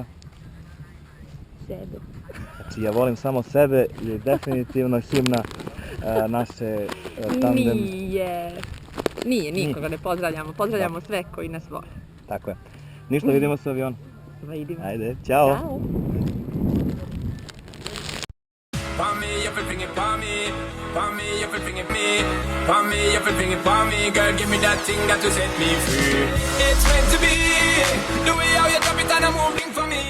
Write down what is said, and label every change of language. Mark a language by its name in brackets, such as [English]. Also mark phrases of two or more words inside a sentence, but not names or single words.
[Serbian] Sebe. Znači ja volim samo sebe i definitivno himna naše Tandem... Nije, nikoga ne pozdravljamo. Pozdravljamo sve koji nas vole. Tako je. Ništa, vidimo se u avionu. Vidimo. Ajde, ćao. Ćao. [English] For me, everything it for me, for me, everything it me, for me, everything it for me. Girl, give me that thing that will set me free. It's meant to be, the way how you drop it and I move thing for me.